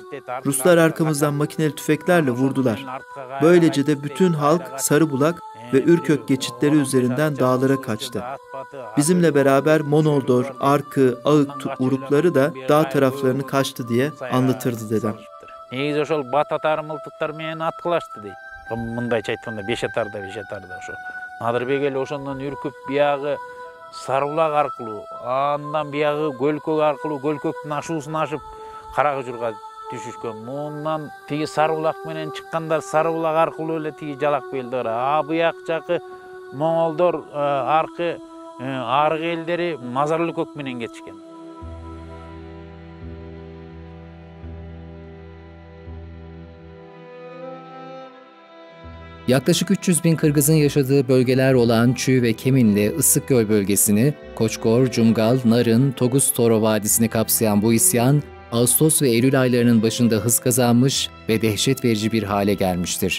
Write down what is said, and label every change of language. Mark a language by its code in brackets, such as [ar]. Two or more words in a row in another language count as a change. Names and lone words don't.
[tr] Ruslar arkamızdan makineli tüfeklerle vurdular. Böylece de bütün halk Sarıbulak ve Ürkök geçitleri üzerinden dağlara kaçtı. Bizimle beraber Monoldor, Arkı, Ağık urukları da dağ taraflarını kaçtı diye anlatırdı dedem. [ky] Негизи ошол бат атары мылтыктар менен аткылашты дейт. Мындайча айтканда беш атарда ошо. Надырбек эл ошондон үркүп биягы Сарыбулак аркылуу, андан биягы Көлкөк аркылуу Көлкөктүн ашуусун ашып Каракыжурга түшүшкөн. Мундан тиги Сарыбулак менен чыккандар Сарыбулак аркылуу эле тиги Жалак белдер. Буяк жакы Моңолдор, аркы арык элдери Мазарлыкөк менен кетишкен. [tr] Yaklaşık 300 bin Kırgız'ın yaşadığı bölgeler olan Çü ve Keminli Issıkgöl bölgesini, Koçkor, Cumgal, Narın, Toguz-Toro Vadisi'ni kapsayan bu isyan, Ağustos ve Eylül aylarının başında hız kazanmış ve dehşet verici bir hale gelmiştir.